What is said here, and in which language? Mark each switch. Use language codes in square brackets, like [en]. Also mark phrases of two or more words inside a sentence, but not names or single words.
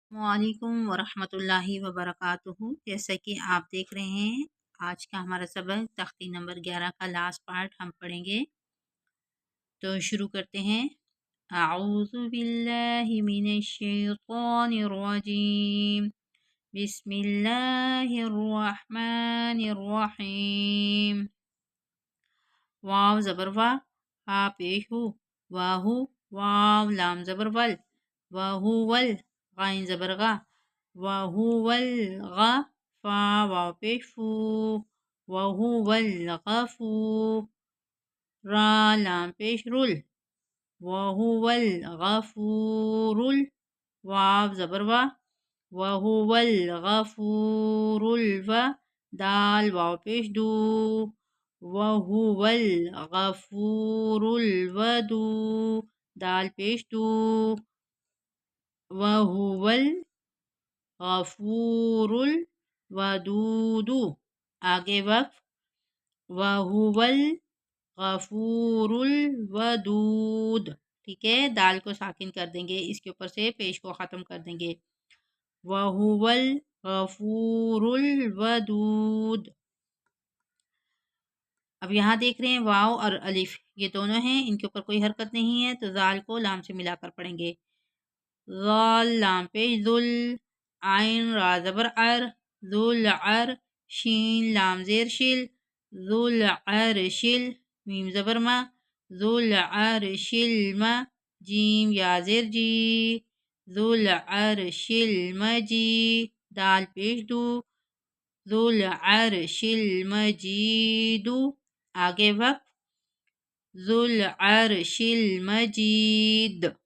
[ar] وعليكم ورحمة الله وبركاته. [ur] جیسا کہ آپ دیکھ رہے ہیں، آج کا ہمارا سبق تختی نمبر 11 کا [en] last part [ur] ہم پڑھیں گے. تو شروع کرتے ہیں. [ar] أعوذ بالله من الشيطان الرجيم. بسم الله الرحمن الرحيم. [ur] واو زبر وَ، ہا پیش ہُو، وَہُو، واو لام زبر وَل، وَہُوَل، غین زبر غَ، وَہُوَل غَ، فا واو پیش فُو، وَہُوَل غَفُو, را لام پیش رُل، وَہُوَل غَفُورُل، واو زبر وَ، وَہُوَل غَفُورُل وَ، دال واو پیش دُو، وَہُوَل غَفُورُل وَدُو, دال پیش دُو, وَہُوَل غَفُورُل وَدُودُ، آگے وقف، وَہُوَل غَفُورُل وَدُود. ٹھیک ہے، دال کو ساکن کر دیں گے، اس کے اوپر سے پیش کو ختم کر دیں گے. [ar] وهو الغفور الودود. [ur] اب یہاں دیکھ رہے ہیں واو اور الف یہ دونوں ہیں، ان کے اوپر کوئی حرکت نہیں ہے، تو ذال کو لام سے ملا کر پڑھیں گے. ذال لام پیش ذُل، عین را زبر عَر، ذُل عَر، شین لام زیر شِل، ذُل عَر شِل، میم زبر مَ، ذُل عَر شِل مَ, جیم یا زیر جی، ذُل عَر شِل مَجی، دال پیش دُو، ذُل عَر شِل مَجیدُ، آگے وقت، ذُل عَر شِل مَجید.